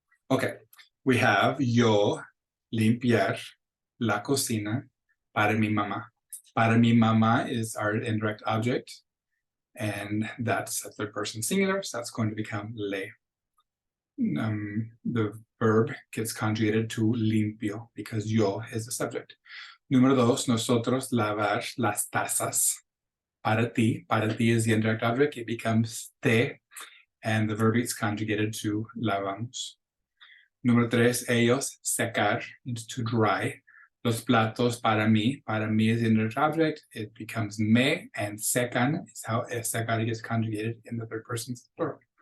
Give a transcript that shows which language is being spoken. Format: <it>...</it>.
<en>Okay, we have</en> <es>yo limpiar la cocina para mi mamá. Para mi mamá</es> <en>is our indirect object, and that's a third person singular, so that's going to become le. The verb gets conjugated to limpio because yo is the subject.</en> <es>Número 2, nosotros lavar las tazas. Para ti</es> <en>is the indirect object, it becomes te, and the verb gets conjugated to lavamos.</en> <es>Número 3, ellos secar,</es> <en>means to dry.</en> <es>Los platos para mí</es> <en>is the indirect object, it becomes me, and secan is how secar gets conjugated in the third person plural.</en>